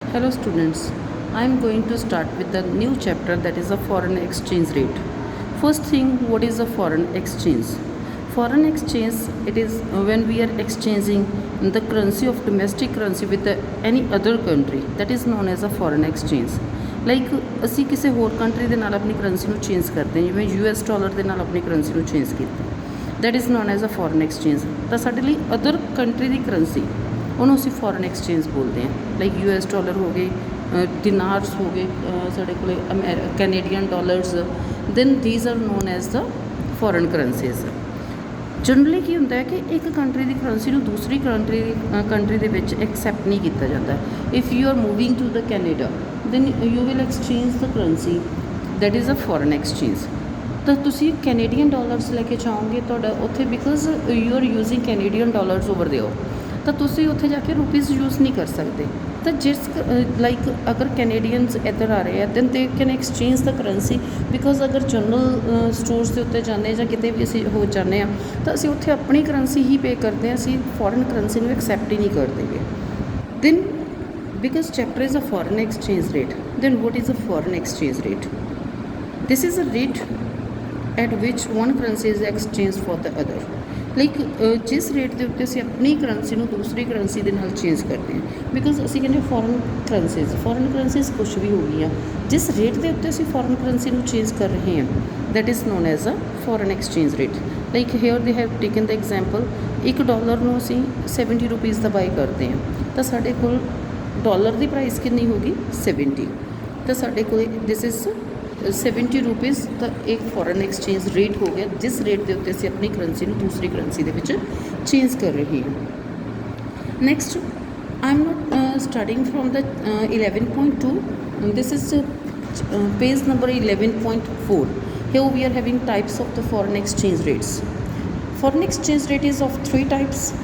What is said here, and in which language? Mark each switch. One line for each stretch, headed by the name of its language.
English: Hello students, I am going to start with the new chapter that is a foreign exchange rate. First thing, what is a foreign exchange? Foreign exchange, it is when we are exchanging the currency of domestic currency with any other country, that is known as a foreign exchange.
Punjabi: Like ਅਸੀਂ ਕਿਸੇ ਹੋਰ country ਦੇ ਨਾਲ ਆਪਣੀ currency ਨੂੰ change ਕਰਦੇ ਹਾਂ, ਜਿਵੇਂ US ਡਾਲਰ ਦੇ ਨਾਲ ਆਪਣੀ ਕਰੰਸੀ ਨੂੰ ਚੇਂਜ ਕੀਤਾ,
English: That is known as a foreign exchange.
Punjabi: ਤਾਂ ਸਾਡੇ ਲਈ ਅਦਰ ਕੰਟਰੀ ਦੀ ਕਰੰਸੀ ਉਹਨੂੰ ਅਸੀਂ ਫੋਰਨ ਐਕਸਚੇਂਜ ਬੋਲਦੇ ਹਾਂ। ਲਾਈਕ US ਡਾਲਰ ਹੋ ਗਏ, ਦਿਨਾਰਸ ਹੋ ਗਏ, ਸਾਡੇ ਕੋਲ Canadian dollars,
English: Then these are known as the foreign currencies.
Punjabi: ਜਨਰਲੀ ਕੀ ਹੁੰਦਾ ਹੈ ਕਿ ਇੱਕ ਕੰਟਰੀ ਦੀ ਕਰੰਸੀ ਨੂੰ ਦੂਸਰੀ ਕੰਟਰੀ ਦੇ ਵਿੱਚ ਐਕਸੈਪਟ ਨਹੀਂ ਕੀਤਾ ਜਾਂਦਾ।
English: If you are moving to the Canada then you will exchange the currency, that is a foreign exchange।
Punjabi: ਤਾਂ ਤੁਸੀਂ ਕੈਨੇਡੀਅਨ ਡਾਲਰਸ ਲੈ ਕੇ ਜਾਓਗੇ ਤੁਹਾਡਾ ਉੱਥੇ,
English: because you are using Canadian dollars over ਦਿਓ,
Punjabi: ਤਾਂ ਤੁਸੀਂ ਉੱਥੇ ਜਾ ਕੇ ਰੁਪੀਜ਼ ਯੂਜ਼ ਨਹੀਂ ਕਰ ਸਕਦੇ। ਤਾਂ ਜਿਸ ਲਾਈਕ ਅਗਰ ਕੈਨੇਡੀਅਨਸ ਇੱਧਰ ਆ ਰਹੇ ਆ
English: then they can exchange
Punjabi: ਦਾ currency, because ਅਗਰ ਜਨਰਲ ਸਟੋਰਸ ਦੇ ਉੱਤੇ ਜਾਂਦੇ ਜਾਂ ਕਿਤੇ ਵੀ ਅਸੀਂ ਹੋ ਜਾਂਦੇ ਹਾਂ ਤਾਂ ਅਸੀਂ ਉੱਥੇ ਆਪਣੀ ਕਰੰਸੀ ਹੀ ਪੇ ਕਰਦੇ ਹਾਂ, ਅਸੀਂ ਫੋਰਨ ਕਰੰਸੀ ਨੂੰ ਐਕਸੈਪਟ ਹੀ ਨਹੀਂ ਕਰਦੇ।
English: Then because chapter is a foreign exchange rate, then what is a foreign exchange rate? This is a rate at which one currency is exchanged for the other।
Punjabi: Like ਜਿਸ rate ਦੇ ਉੱਤੇ ਅਸੀਂ ਆਪਣੀ currency ਨੂੰ ਦੂਸਰੀ currency ਦੇ ਨਾਲ change ਕਰਦੇ ਹਾਂ, ਬਿਕੋਜ਼ ਅਸੀਂ ਕਹਿੰਦੇ ਫੋਰਨ ਕਰੰਸੀਜ਼ ਕੁਛ ਵੀ ਹੋ ਗਈਆਂ, ਜਿਸ ਰੇਟ ਦੇ ਉੱਤੇ ਅਸੀਂ ਫੋਰਨ ਕਰੰਸੀ ਨੂੰ ਚੇਂਜ ਕਰ ਰਹੇ ਹਾਂ
English: That is known as a foreign exchange rate.
Punjabi: Like
English: here they have taken the example,
Punjabi: $1 ਨੂੰ ਅਸੀਂ 70 ਰੁਪੀਜ਼ ਦਾ ਬਾਈ ਕਰਦੇ ਹਾਂ, ਤਾਂ ਸਾਡੇ ਕੋਲ ਡਾਲਰ ਦੀ ਪ੍ਰਾਈਸ ਕਿੰਨੀ ਹੋਗੀ 70, ਤਾਂ ਸਾਡੇ ਕੋਲ ਦਿਸ ਇਜ਼ 70 ਰੁਪੀਜ਼। ਤਾਂ ਇੱਕ ਫੋਰਨ ਐਕਸਚੇਂਜ ਰੇਟ ਹੋ ਗਿਆ ਜਿਸ ਰੇਟ ਦੇ ਉੱਤੇ ਅਸੀਂ ਆਪਣੀ ਕਰੰਸੀ ਨੂੰ ਦੂਸਰੀ ਕਰੰਸੀ ਦੇ ਵਿੱਚ ਚੇਂਜ ਕਰ ਰਹੇ ਹਾਂ।
English: Next, I am not starting from the 11.2, this is page number 11.4। here we are having types of the foreign exchange rates। foreign exchange rate is of 3 types।